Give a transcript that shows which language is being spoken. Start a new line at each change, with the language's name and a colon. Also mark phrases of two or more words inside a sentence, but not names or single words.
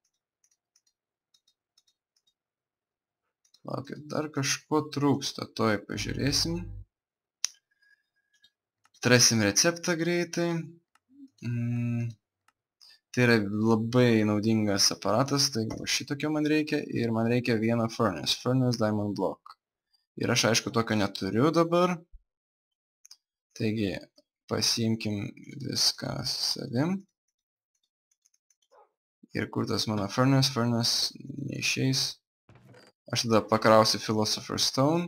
Lithuanian: Laukit, dar kažko trūksta, toj pažiūrėsim. Atrasim receptą greitai. Tai yra labai naudingas aparatas, tai šitokio man reikia ir man reikia vieną
English: furnace diamond block.
Lithuanian: Ir aš aišku tokio neturiu dabar. Taigi pasiimkim viską savim. Ir kur tas mano furnace neišeis. Aš tada pakrausiu Philosopher's Stone.